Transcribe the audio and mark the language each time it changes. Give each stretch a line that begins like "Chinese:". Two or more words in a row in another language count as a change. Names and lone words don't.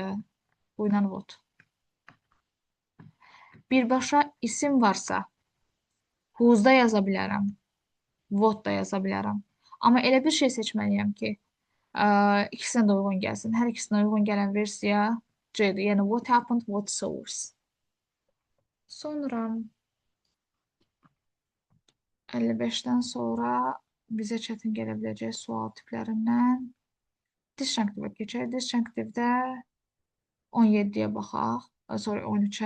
Azerbaijani: Bu ilə what. Birbaşa isim varsa, Who's-da yaza bilərəm. What da yaza bilərəm. Amma elə bir şey seçməliyəm ki, ikisinə də uyğun gəlsin. Hər ikisinə uyğun gələn versiya C-dir. Yəni
English: what happened, what source.
Azerbaijani: Sonra 55-dən sonra bizə çətin gələ biləcək sual tiplərindən disjunctive keçək. Disjunctive-də 17-yə baxaq, sorry 13-ə.